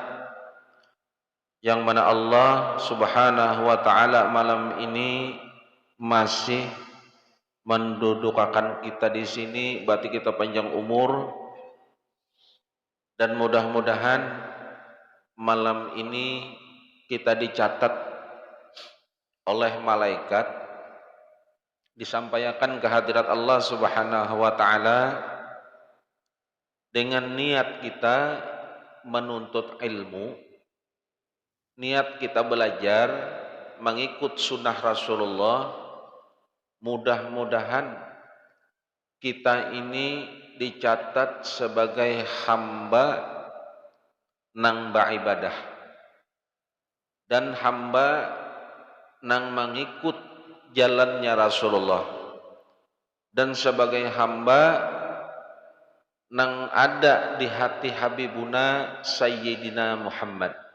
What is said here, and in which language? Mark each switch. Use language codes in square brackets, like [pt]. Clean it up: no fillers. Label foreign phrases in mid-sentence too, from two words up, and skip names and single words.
[id] yang mana Allah [ar] سبحانه وتعالى [id] malam ini masih mendudukkan kita di sini, berarti kita panjang umur, dan mudah-mudahan malam ini kita dicatat oleh malaikat, disampaikan ke hadirat Allah [ar] سبحانه وتعالى [id] dengan niat kita menuntut ilmu, niat kita belajar mengikut sunnah Rasulullah. Mudah-mudahan kita ini dicatat sebagai hamba nang beribadah dan hamba nang mengikut jalannya Rasulullah, dan sebagai hamba nang ada di hati [ar] حبيبنا سيدنا محمد.